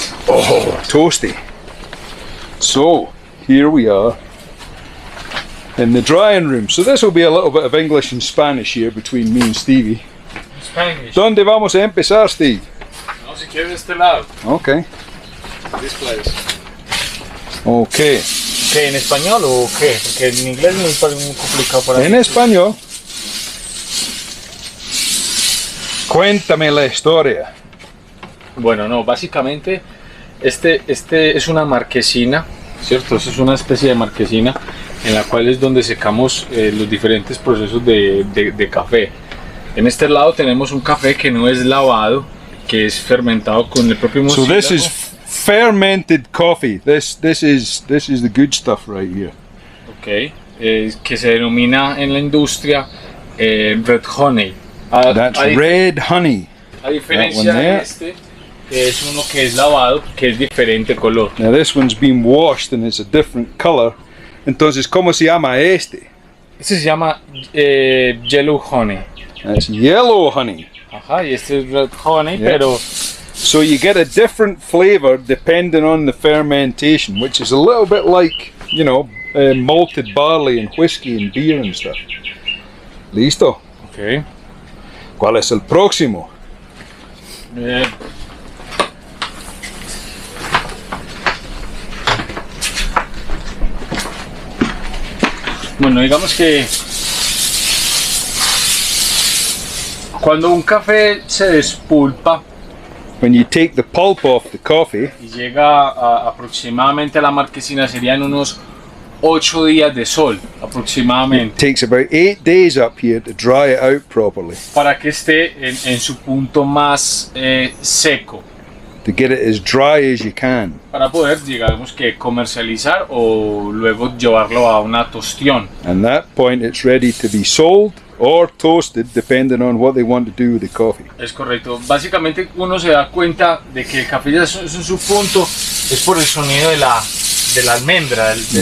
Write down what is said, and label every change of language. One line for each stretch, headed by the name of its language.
English: Oh, toasty. So here we are in the drying room. So this will be a little bit of English and Spanish here between me and Stevie. Spanish.
Spanish: ¿Dónde vamos a empezar, Steve? No, si quieres de este lado.
English: Okay. This place. Okay.
Spanish: ¿Qué, en español o qué? Porque en inglés es muy complicado para mí. En español. Cuéntame la historia. Bueno, no, básicamente este es una marquesina, ¿cierto? Eso es una especie de marquesina en la cual es donde secamos los diferentes procesos de café. En este lado tenemos un café que no es lavado, que es fermentado con el propio murciélago.
English: So this is fermented coffee. This is the good stuff right here.
Spanish: Okay, que se denomina en la industria red honey.
English: That's red honey.
Spanish: A diferencia de este, que es uno que es lavado, que es diferente color.
English: Now this one's been washed and it's a different color.
Spanish: Entonces, ¿cómo se llama este? Este se llama yellow honey.
English: That's yellow honey.
Spanish: Ajá, y este es red honey, pero...
English: So you get a different flavor depending on the fermentation, which is a little bit like, you know, malted barley and whiskey and beer and stuff.
Spanish: Listo.
English: Okay.
Spanish: ¿Cuál es el próximo? Bueno, digamos que cuando un café se despulpa,
English: when you take the pulp off the coffee,
Spanish: y llega aproximadamente a la marquesina, serían unos 8 días de sol aproximadamente.
English: It takes about 8 days up here to dry it out properly.
Spanish: Para que esté en su punto más seco.
English: to get it as dry as you can.
Spanish: Para poder, digamos que comercializar o luego llevarlo a una tostión.
English: And that point it's ready to be sold or toasted depending on what they want to do with the coffee.
Spanish: Es correcto. Básicamente uno se da cuenta de que el café ya es en su punto, es por el sonido de la almendra.